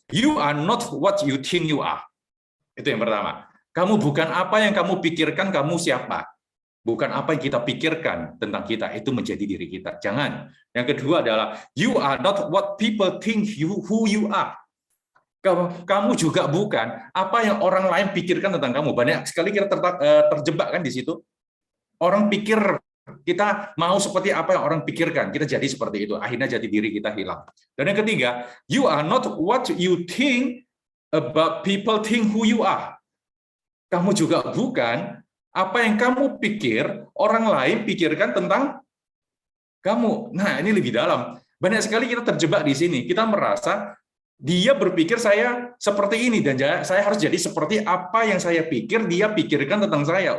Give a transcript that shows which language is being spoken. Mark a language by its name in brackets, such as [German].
[English] You are not what you think you are. [Indonesian] Itu yang pertama. Kamu bukan apa yang kamu pikirkan kamu siapa. Bukan apa yang kita pikirkan tentang kita, itu menjadi diri kita. Jangan. Yang kedua adalah, [English] you are not what people think who you are. [Indonesian] Kamu juga bukan apa yang orang lain pikirkan tentang kamu. Banyak sekali kita terjebak kan di situ. Orang pikir kita mau seperti apa yang orang pikirkan. Kita jadi seperti itu. Akhirnya jadi diri kita hilang. Dan yang ketiga, [English] you are not what you think about people think who you are. [Indonesian] Kamu juga bukan apa yang kamu pikir orang lain pikirkan tentang kamu. Nah, ini lebih dalam. Banyak sekali kita terjebak di sini. Kita merasa dia berpikir saya seperti ini dan saya harus jadi seperti apa yang saya pikir dia pikirkan tentang saya.